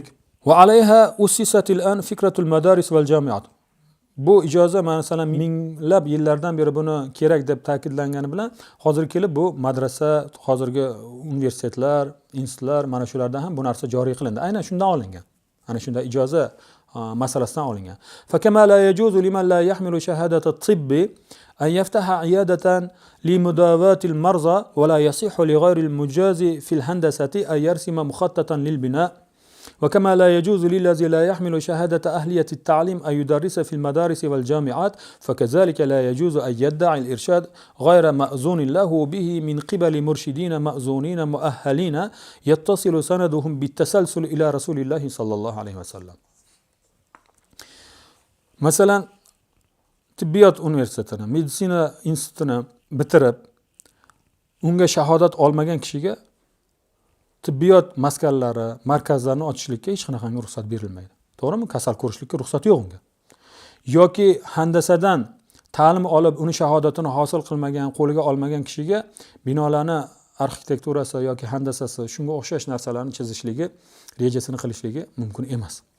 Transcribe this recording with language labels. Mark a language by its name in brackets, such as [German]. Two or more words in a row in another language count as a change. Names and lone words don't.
[Arabic] وعليها أسست الآن فكرة المدارس والجامعات. [Uzbek] Bu ijoza masalan minglab yillardan beri buni kerak deb ta'kidlangani bilan hozir kelib bu madrasa, hozirgi universitetlar, institutlar mana shularda ham bu narsa joriy qilindi. Aynan shundan olingan. Ana shunda ijoza masalasidan olingan. [Arabic] فكما لا يجوز لمن لا يحمل شهادة الطب أن يفتح عيادة لمداواة المرضى ولا يصح لغير المجاز في الهندسة أن يرسم مخططا للبناء. وكما لا يجوز للذي لا يحمل شهادة أهلية التعليم أن يدرس في المدارس والجامعات فكذلك لا يجوز أن يدعي الإرشاد غير مأذون له به من قبل مرشدين مأذونين مؤهلين يتصل سندهم بالتسلسل إلى رسول الله صلى الله عليه وسلم. [Uzbek] مثلا tibbiyot universitetini, meditsina institutini bitirib, unga shahodat olmagan kishiga tibbiyot maskanlari, markazlarini ochishlikka hech qanaqangi ruxsat berilmaydi. To'g'rimi? Kasal ko'rishlikka ruxsat yo'q unga. Yoki handasadan ta'lim olib, uni shahodatini hosil qilmagan, qo'liga olmagan kishiga binolarni arxitekturasi yoki handasasi, shunga o'xshash narsalarni chizishligi, rejasini qilishligi mumkin emas.